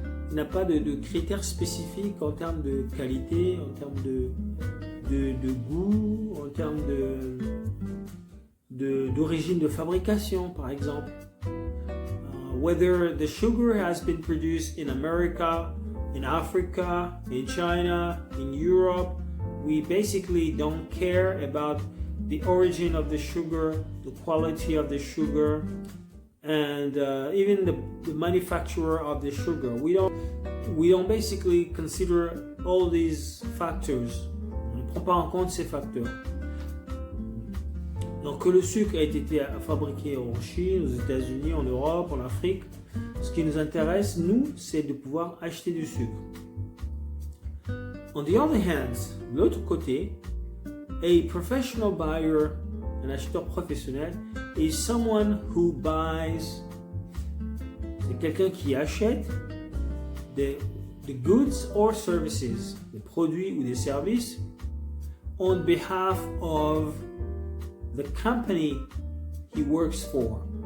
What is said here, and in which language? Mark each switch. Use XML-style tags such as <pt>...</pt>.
<fr>Il n'a pas de critères spécifiques en termes de qualité, en termes de goût, en termes d'origine de fabrication, par exemple.</fr> <en>Whether the sugar has been produced in America, in Africa, in China, in Europe, we basically don't care about the origin of the sugar, the quality of the sugar, and even the manufacturer of the sugar. We don't basically consider all these factors.</en> <fr>On ne prend pas en compte ces facteurs. Donc que le sucre ait été fabriqué en Chine, aux États-Unis, en Europe, en Afrique, ce qui nous intéresse, nous, c'est de pouvoir acheter du sucre.</fr> <en>On the other hand,</en> <fr>de l'autre côté,</fr> <en>a professional buyer,</en> <fr>un acheteur professionnel,</fr> <en>is someone who buys,</en> <fr>c'est quelqu'un qui achète</fr> <en>the goods or services,</en> <fr>des produits ou des services,</fr> <en>on behalf of the company he works for.</en>